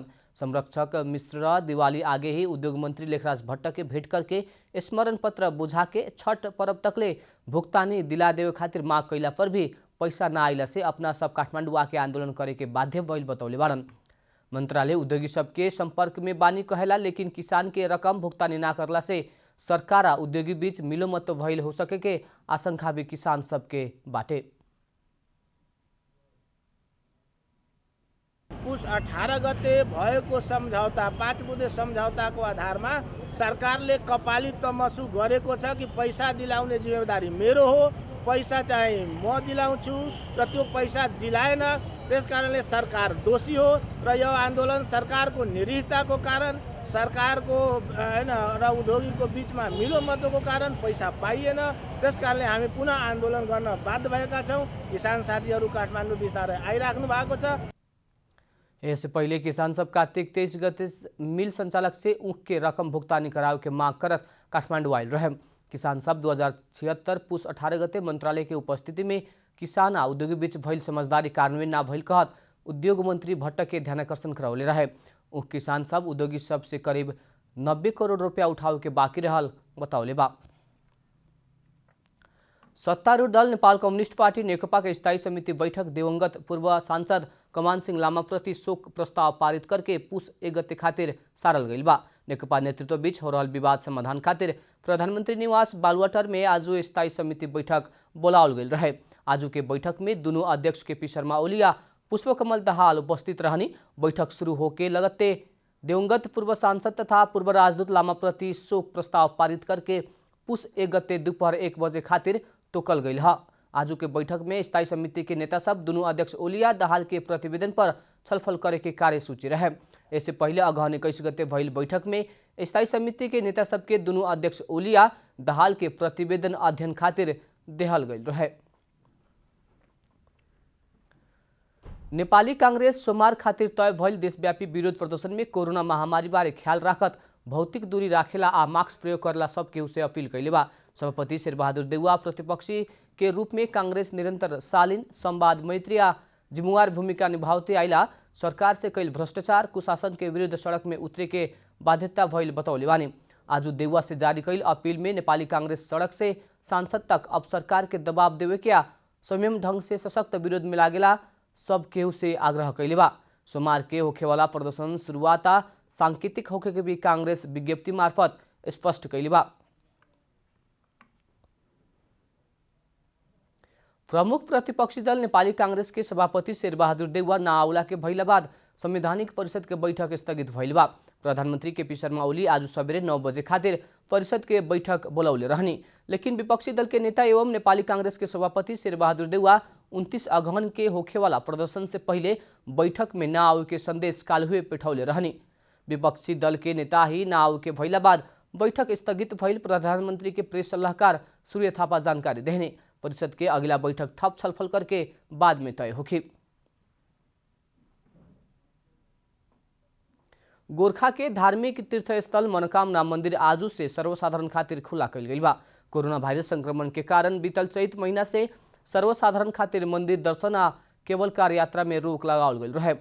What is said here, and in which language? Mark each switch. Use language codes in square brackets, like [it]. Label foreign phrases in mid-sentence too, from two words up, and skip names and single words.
[bho] संरक्षक मिश्र दिवाली आगे ही उद्योग मंत्री लेखराज भट्ट के भेंट करके स्मरण पत्र बुझा के छठ पर्व तकले भुगतानी दिला देवे खातिर मांग कैला पर भी पैसा ना आइला से अपना सब काठमांडू आके आंदोलन करे के बाध्य भइल बतौले बाड़न। मंत्रालय उद्योगी सबके संपर्क में बानी कहेला, लेकिन किसान के रकम भुगतानी ना करला से सरकार आ उद्योगी बीच मिलोमत भइल हो सके के आशंका भी किसान सबके बाटे। [ne] पुस 18 गते भएको सम्झौता 5 बुँदे सम्झौताको आधारमा सरकारले कपाली तमसु गरेको छ कि पैसा दिलाउने जिम्मेवारी मेरो हो, पैसा चाहिँ म दिलाउँछु र त्यो पैसा दिलाएन। त्यसकारणले सरकार दोषी हो र यो आन्दोलन सरकारको निरीहताको कारण, सरकारको हैन र उद्योगीको बीचमा मिलोमतोको कारण पैसा पाइएन। त्यसकारणले हामी पुनः आन्दोलन गर्न बाध्य भएका छौँ। किसान साथीहरू काठमाडौँ बिस्तारै आइराख्नु भएको छ। [bho] इससे पहले किसान सब कार्तिक 23 गते मिल संचालक से ऊख के रकम भुगतानी करावे के मांग करत काठमांडू आयल रहे। किसान सब 2076 पुस 18 गते मंत्रालय के उपस्थिति में किसान आ उद्योगी बीच भइल समझदारी कार्यान्वयन ना भइल कहत उद्योग मंत्री भट्ट के ध्यानाकर्षण करौले रहे। ऊख किसान सब उद्योगी सब से करीब 90 करोड़ रुपया उठावे के बाकी रहल बतौले बा। सत्तारूढ़ दल नेपाल कम्युनिस्ट पार्टी नेकपा के स्थायी समिति बैठक दिवंगत पूर्व सांसद कमान सिंह लामा प्रति शोक प्रस्ताव पारित करके पुस 1 गते खातिर सारल गईल बा। नेकपा नेतृत्व बीच हो रहल विवाद समाधान खातिर प्रधानमंत्री निवास बालुवाटर में आज स्थायी समिति बैठक बोलावल गईल रहे। आज के बैठक में दोनों अध्यक्ष केपी शर्मा ओली आ पुष्पकमल दाहाल उपस्थित रहनी। बैठक शुरू होके लगते दिवंगत पूर्व सांसद तथा पूर्व राजदूत लामा प्रति शोक प्रस्ताव पारित करके पुस 1 गते दोपहर 1 बजे खातिर तोकल गईल है। आज के बैठक में स्थायी समिति के नेता सब दोनों अध्यक्ष ओलिया दाहाल के प्रतिवेदन पर छलफल करे के कार्यसूची रहे। इससे पहले अगहन 21 गते भइल बैठक में स्थायी समिति के नेता सब के दोनों अध्यक्ष ओलिया दाहाल के प्रतिवेदन अध्ययन खातिर देहल गईल रहे। नेपाली कांग्रेस सोमवार खातिर तय भइल देशव्यापी विरोध प्रदर्शन में कोरोना महामारी बारे ख्याल राखत भौतिक दूरी राखेला आ मास्क प्रयोग करला सब केहू से अपील कैले बा। सभापति शेर बहादुर देउवा प्रतिपक्षी के रूप में कांग्रेस निरंतर शालीन संवाद मैत्री आ जिम्मेवार भूमिका निभावते आइला सरकार से कईल भ्रष्टाचार कुशासन के विरुद्ध सड़क में उतरे के बाध्यता भइल बतौले बानी। आज देउवा से जारी कईल अपील में नेपाली कांग्रेस सड़क से सांसद तक अब सरकार के दबाव देवे के संयम ढंग से सशक्त विरोध में लागेला सब केहू से आग्रह कैले बा। सोमवार के होखेवाला प्रदर्शन शुरुआत सांकेतिक होखे के भी कांग्रेस विज्ञप्ति मार्फत स्पष्ट कैले बा। प्रमुख प्रतिपक्षी दल नेपाली कांग्रेस के सभापति शेर बहादुर देउवा ना आउला के भइला बाद संवैधानिक परिषद के बैठक स्थगित भइल बा। प्रधानमंत्री केपी शर्मा ओली आज सवेरे 9 बजे खातिर परिषद के बैठक बोलौले रहनी, लेकिन विपक्षी दल के नेता एवं नेपाली कांग्रेस के सभापति शेर बहादुर देउवा 29 अगहन के होखेवाला प्रदर्शन से पहले बैठक में ना आवे के संदेश काल्हुए पेठौले रहनी। विपक्षी दल के नेता ही ना आवे के भइला बाद बैठक स्थगित भइल प्रधानमंत्री के प्रेस सलाहकार सूर्य थापा जानकारी देहने। परिषद के अगला बैठक थप छलफल करके बाद में तय होगी। गोरखा के धार्मिक तीर्थस्थल मनोकामना मंदिर आजू से सर्वसाधारण खातिर खुला कल गई बा। कोरोना वायरस संक्रमण के कारण बीतल चैत महीना से सर्वसाधारण खातिर मंदिर दर्शन आ केवल कार यात्रा में रोक लगावल गई रहे।